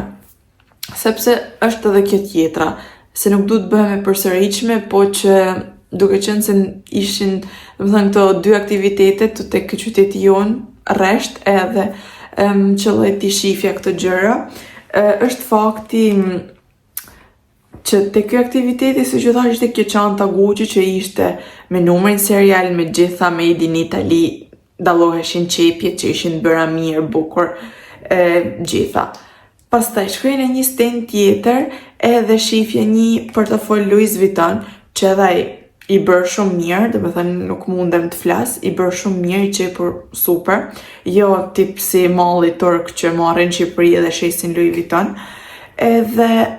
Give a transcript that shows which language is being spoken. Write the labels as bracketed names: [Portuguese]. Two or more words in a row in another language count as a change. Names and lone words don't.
[Albanian] Sepse është edhe kjo tjetra, se nuk du të bëhem e përsëritshme, po që duke qenë se ishin, domethënë, këto dy aktivitetet të tek qyteti jonë rresht edhe qëlloj t'i shifja këto gjëra, është fakti që te ky aktiviteti, siç u thash, ishte kjo çanta Gucci që ishte me numrin serial, me gjitha [English] made in Italy, [Albanian] dalloheshin qepjet që ishin bëra mirë, bukur, gjitha. Pastaj shkoj në një stand tjetër edhe shifje një portofol Louis Vuitton, që edhe i bërë shumë mirë, dhe me thënë nuk mundem të flas, i bërë shumë mirë, i qepur super, jo tip si malli turk që marrin Shqipëri dhe shesin Louis Vuitton, edhe